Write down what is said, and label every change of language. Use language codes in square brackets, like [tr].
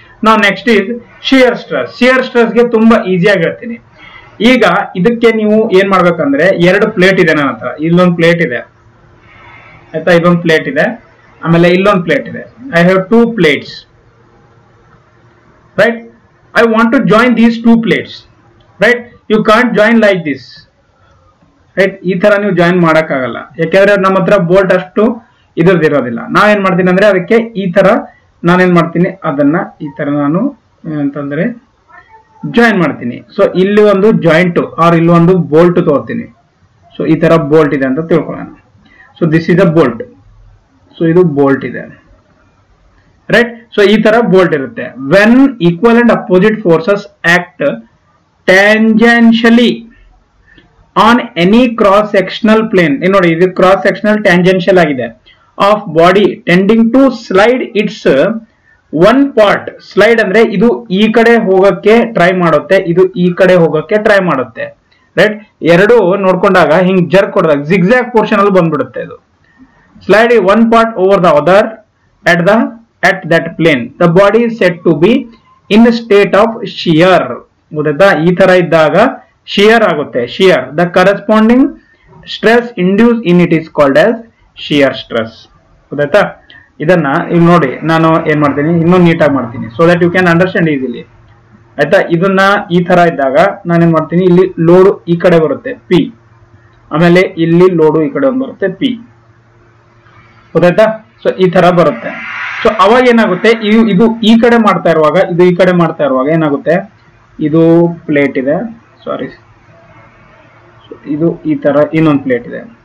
[kn] ನಾವು next is shear stress. Shear stress ಗೆ ತುಂಬಾ ಈಸಿಯಾಗಿ ಹೇಳ್ತೀನಿ. ಈಗ ಇದಕ್ಕೆ ನೀವು ಏನ್ ಮಾಡ್ಬೇಕಂದ್ರೆ, 2 ಪ್ಲೇಟ್ ಇದೆ ನನ್ನ ಹತ್ರ. ಇಲ್ಲೊಂದು ಪ್ಲೇಟ್ ಇದೆ, ಆಯ್ತಾ, ಇದೊಂದು ಪ್ಲೇಟ್ ಇದೆ, ಆಮೇಲೆ ಇಲ್ಲೊಂದು ಪ್ಲೇಟ್ ಇದೆ. [en] I have 2 plates, right. I want to join these 2 plates, right. You can't join like this, right. [kn] ಈ ತರ ನೀವು ಜಾಯಿನ್ ಮಾಡಕ್ಕಾಗಲ್ಲ, ಯಾಕಂದ್ರೆ ನಮ್ಮ ಹತ್ರ ಬೋಲ್ಟ್ ಅಷ್ಟು ಇದ್ರದ್ದು ಇರೋದಿಲ್ಲ. ನಾವೇನ್ ಮಾಡ್ತೀನಿ ಅಂದ್ರೆ ಅದಕ್ಕೆ ಈ ತರ ನಾನೇನ್ ಮಾಡ್ತೀನಿ ಅದನ್ನ ಈ ತರ ನಾನು ಅಂತಂದ್ರೆ ಜಾಯಿನ್ ಮಾಡ್ತೀನಿ. ಸೊ ಇಲ್ಲಿ ಒಂದು ಜಾಯಿಂಟ್ ಆರ್ ಇಲ್ಲಿ ಒಂದು ಬೋಲ್ಟ್ ತಗೋತೀನಿ. ಸೊ ಈ ತರ ಬೋಲ್ಟ್ ಇದೆ ಅಂತ ತಿಳ್ಕೊಳ್ಳೋಣ. [en] So this is a bolt. [kn] So ಇದು ಬೋಲ್ಟ್ ಇದೆ, ರೈಟ್. ಸೊ ಈ ತರ ಬೋಲ್ಟ್ ಇರುತ್ತೆ. [en] when equal and opposite forces act tangentially on any cross sectional plane, [kn] ನೋಡಿ ಇದು ಕ್ರಾಸ್ ಸೆಕ್ಷನಲ್ ಟ್ಯಾಂಜೆನ್ಷಿಯಲ್ ಆಗಿದೆ, [en] Of body tending to slide its one part. [kn] Slide ಅಂದ್ರೆ ಇದು ಈ ಕಡೆ ಹೋಗಕ್ಕೆ ಟ್ರೈ ಮಾಡುತ್ತೆ, ಇದು ಈ ಕಡೆ ಹೋಗಕ್ಕೆ ಟ್ರೈ ಮಾಡುತ್ತೆ, ರೈಟ್. ಎರಡು ನೋಡ್ಕೊಂಡಾಗ ಹಿಂಗ್ ಜರ್ಕ್ ಹೊಡೆದಾಗ ಜಿಗ್ಜಾಗ್ ಪೋರ್ಷನ್ ಅಲ್ಲಿ ಬಂದ್ಬಿಡುತ್ತೆ. [en] ಇದು slide one part over the other at that plane. The body is said to be in a state of shear. [kn] ಗೊತ್ತಾ, ಈ ತರ ಇದ್ದಾಗ shear ಆಗುತ್ತೆ. [en] shear, the corresponding stress induced in it is called as shear stress. [kn] ಗೊತ್ತಾ, ಇದನ್ನ ಇಲ್ಲಿ ನೋಡಿ ನಾನು ಏನ್ ಮಾಡ್ತೀನಿ ಇನ್ನೂ ನೀಟಾಗಿ ಮಾಡ್ತೀನಿ [en] so that you can understand easily. [kn] ಆಯ್ತಾ, ಇದನ್ನ ಈ ತರ ಇದ್ದಾಗ ನಾನೇನ್ ಮಾಡ್ತೀನಿ, ಇಲ್ಲಿ ಲೋಡ್ ಈ ಕಡೆ ಬರುತ್ತೆ P, ಆಮೇಲೆ ಇಲ್ಲಿ ಲೋಡು ಈ ಕಡೆ ಒಂದು ಬರುತ್ತೆ P. ಗೊತ್ತಾಯ್ತಾ, ಸೊ ಈ ತರ ಬರುತ್ತೆ. ಸೊ ಅವಾಗ ಏನಾಗುತ್ತೆ, ಇದು ಈ ಕಡೆ ಮಾಡ್ತಾ ಇರುವಾಗ ಇದು ಈ ಕಡೆ ಮಾಡ್ತಾ ಇರುವಾಗ ಏನಾಗುತ್ತೆ, ಇದು ಪ್ಲೇಟ್ ಇದೆ, ಸಾರಿ ಇದು ಈ ತರ ಇನ್ನೊಂದು ಪ್ಲೇಟ್ ಇದೆ.